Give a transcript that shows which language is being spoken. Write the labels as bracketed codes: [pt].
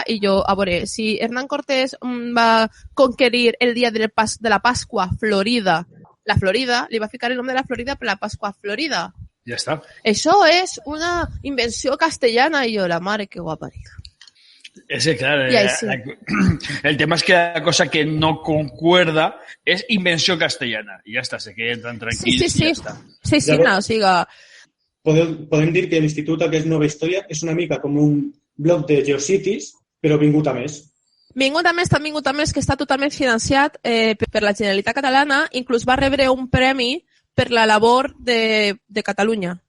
[ca] I jo, a veure, si Hernán Cortés va conquerir el dia de la Pasqua Florida, la Florida, li va ficar el nom de la Florida per la Pasqua Florida. Ja està. Això és una invenció castellana i jo, la mare que guapa. [es] Ese, claro, Sí. el tema es que la cosa que no concuerda es invención castellana. Y ya está, se queden tan tranquilos Sí. y ya está. [ca] Sí, no, o sigui... Podem dir que l'Institut aquest Nova Història és una mica com un blog de Geocities, però vingut a més. Vingut a més, que està totalment financiat per la Generalitat Catalana, inclús va rebre un premi per la labor de Catalunya.